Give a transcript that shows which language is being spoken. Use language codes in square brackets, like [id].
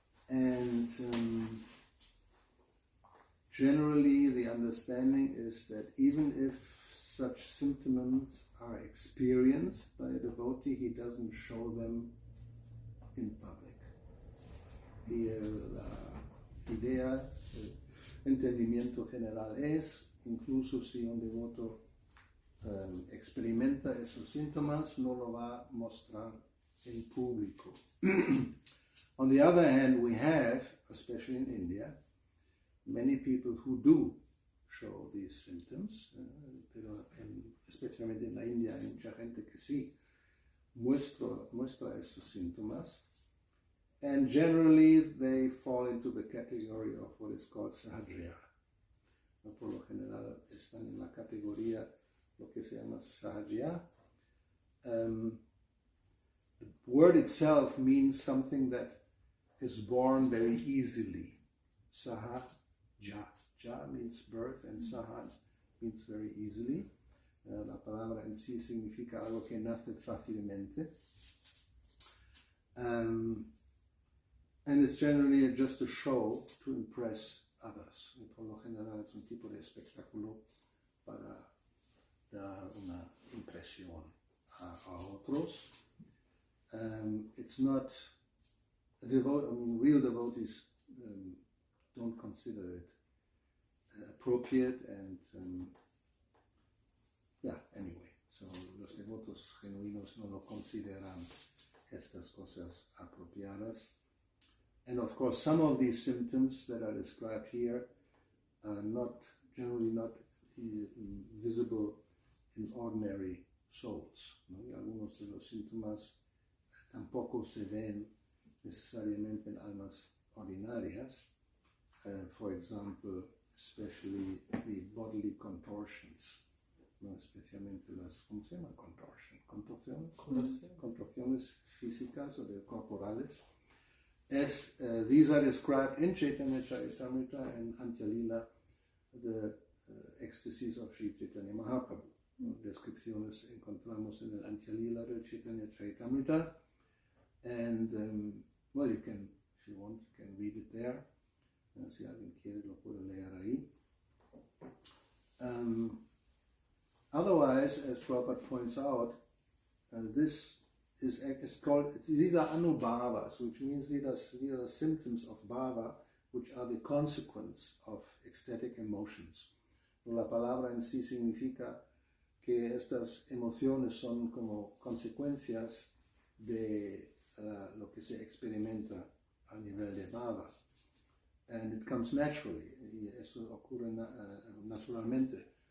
[en] And generally the understanding is that even if such symptoms are experienced by a devotee, he doesn't show them in public. [es] Y la idea, el entendimiento general es, incluso si un devoto experimenta esos síntomas, no lo va a mostrar en público. [en] On the other hand, we have, especially in India, many people who do show these symptoms, [es] pero especialmente en la India hay mucha gente que sí muestra estos síntomas, [en] and generally they fall into the category of what is called sahajya. [es] Por lo general están en la categoría lo que se llama sahajya. [en] The word itself means something that is born very easily. Saha ja. Ja means birth and saha means very easily. [es] La palabra en sí significa algo que nace fácilmente. [en] And it's generally just a show to impress others. [es] Y por lo general es un tipo de espectáculo para dar una impresión a otros. [en] It's not real devotees don't consider it appropriate, and anyway, so los devotos genuinos no lo consideran estas cosas apropiadas. And of course, some of these symptoms that are described here are generally not visible in ordinary souls, ¿no? [es] Y algunos de los síntomas tampoco se ven necesariamente en almas ordinarias. [en] For example, especially the bodily contortions, ¿no? [es] Especialmente las, ¿cómo se llama? Contorsiones físicas o corporales. [en] These are described in Chaitanya Charitamrita and Antya-lila, the ecstasies of Sri Chaitanya Mahaprabhu. [es] Descripciones encontramos en el Antya-lila de Chaitanya Charitamrita, [en] and you can, if you want, you can read it there. [es] Si alguien quiere lo puede leer ahí. [en] Otherwise, as Prabhupada points out, this is called, these are anubhavas, which means these are symptoms of bhava, which are the consequence of ecstatic emotions. [es] La palabra en sí significa que estas emociones son como consecuencias de lo que se experimenta a nivel de bhava. [en] And it comes naturally. [es] Eso ocurre naturalmente.